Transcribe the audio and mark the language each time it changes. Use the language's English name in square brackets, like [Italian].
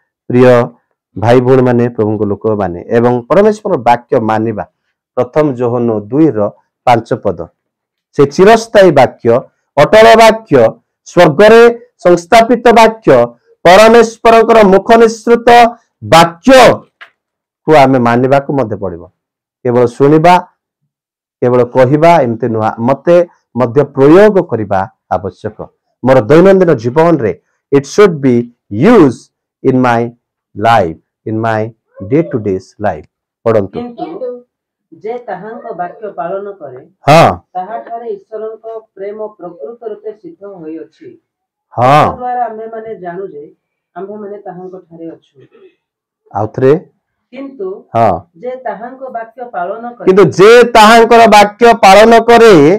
[Odia] ପ୍ରିୟ ଭାଇ ଭଉଣୀ ମାନେ, ପ୍ରଭୁଙ୍କ ଲୋକମାନେ, ଏବଂ ପରମେଶ୍ୱର ବାକ୍ୟ ମାନିବା ପ୍ରଥମ ଯୋହନ 2:5 ପଦ, ସେ ଚିରସ୍ଥାୟୀ ବାକ୍ୟ, ଅଟଳ ବାକ୍ୟ, ସ୍ୱର୍ଗରେ ସଂସ୍ଥାପିତ ବାକ୍ୟ, ପରମେଶ୍ୱରଙ୍କର ମୁଖ ନିଃସୃତ ବାକ୍ୟକୁ ଆମେ ମାନିବାକୁ ମଧ୍ୟ ପଡିବ। କେବଳ ଶୁଣିବା, କେବଳ କହିବା ଏମିତି ନୁହଁ, ମତେ ମଧ୍ୟ ପ୍ରୟୋଗ କରିବା ଆବଶ୍ୟକ। ମୋର ଦୈନନ୍ଦିନ ଜୀବନରେ [English] it should be used in my life, in my day to day life। [Odia] ପଢନ୍ତୁ। କିନ୍ତୁ ଯେ ତାହାଙ୍କ ବାକ୍ୟ ପାଳନ କରେ ହଁ ତାହାଠାରେ ଈଶ୍ୱରଙ୍କ ପ୍ରେମ ପ୍ରକୃତ ରୂପେ ସିଦ୍ଧ ହୋଇଅଛି। ହଁ ଦ୍ୱାରା ଆମ୍ଭେମାନେ ଜାଣୁ ଯେ ଆମ୍ଭେମାନେ ତାହାଙ୍କ ଠାରେ ଅଛୁ। ଆଉ ଥରେ କିନ୍ତୁ ହଁ ଯେ ତାହାଙ୍କ ବାକ୍ୟ ପାଳନ କରେ କିନ୍ତୁ ଯେ ତାହାଙ୍କର ବାକ୍ୟ ପାଳନ କରେ